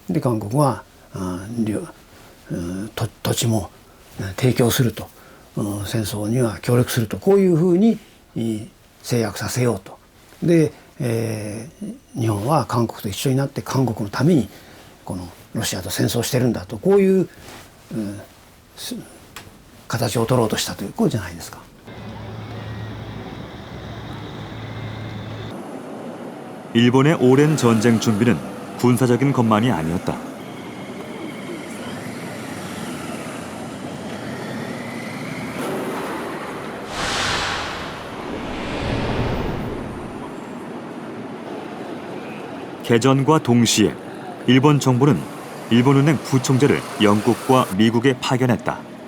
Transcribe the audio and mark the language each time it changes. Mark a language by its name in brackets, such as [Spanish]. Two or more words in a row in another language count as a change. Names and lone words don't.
[Japanese] で韓国は土地も提供すると、戦争には協力すると、こういうふうに制約させようと。で、日本は韓国と一緒になって韓国のためにこのロシアと戦争してるんだと、こういう、形を取ろうとしたということじゃないですか。 [Korean] 일본의 오랜 전쟁 준비는 군사적인 것만이 아니었다. 개전과 동시에 일본 정부는 일본은행 부총재를 영국과 미국에 파견했다.